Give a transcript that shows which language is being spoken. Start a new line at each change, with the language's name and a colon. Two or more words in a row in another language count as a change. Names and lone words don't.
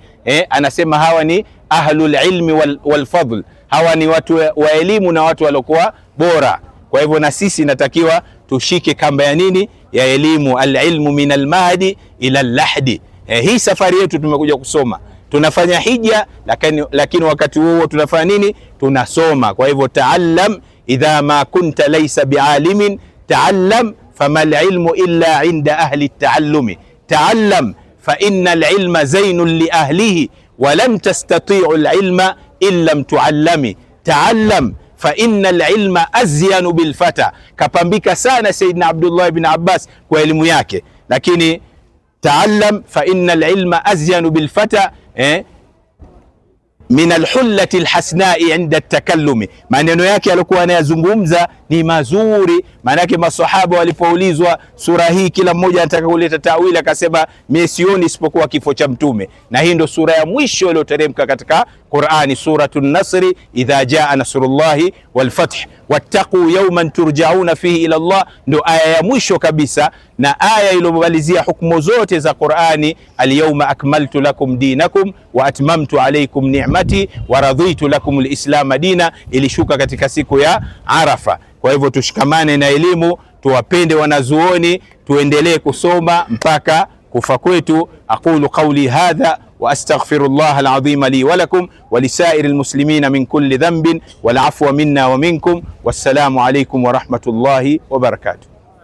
Swahili: Anasema hawa ni
Arabic: أهل العلم والفضل,
Swahili: hawa ni watu wa elimu na watu waliokuwa bora. Kwa hivyo na sisi natakiwa tushike kamba ya nini? Ya elimu.
Arabic: العلم من المهد إلى اللحد.
Swahili: Hii safari yetu tumekuja kusoma, tunafanya hija, lakini wakati huo tunafanya nini? Tunasoma. Kwa hivyo
Arabic: تعلم إذا ما كنت ليس بعالم تعلم فما العلم إلا عند أهل التعلم. تعلم فإن العلم زين لأهله ولم تستطع العلم إلا تعلم. تعلم فإن العلم أزين بالفتى.
Swahili: Kapambika sana Sayyidina Abdullah ibn Abbas kwa elimu yake, lakini
Arabic: تعلم فإن العلم أزين بالفتى من الحلة الحسناء عند التكلم.
Swahili: Maneno yake alikuwa anayazungumza ni mazuri. Maana yake maswahaba walipoulizwa sura hii, kila mmoja anataka kuleta tawili, akasema mimi sioni isipokuwa kifo cha Mtume. Na hii ndo sura ya mwisho iliyoteremka katika Qur'ani, suratul Nasri,
Arabic: إذا جاء نصر الله والفتح واتقوا يوما ترجعون فيه إلى الله,
Swahili: ndo aya ya mwisho kabisa, na aya iliyomalizia hukumu zote za Qur'ani,
Arabic: اليوم أكملت لكم دينكم وأتممت عليكم نعمتي ورضيت لكم الإسلام دينا,
Swahili: ilishuka katika siku ya Arafa. Kwa hivyo tushikamane na elimu, tuwapende wanazuoni, tuendelee kusoma mpaka kufa kwetu.
Arabic: أقول قولي هذا وأستغفر الله العظيم لي ولكم ولسائر المسلمين من كل ذنب والعفو منا ومنكم. والسلام عليكم ورحمة الله وبركاته.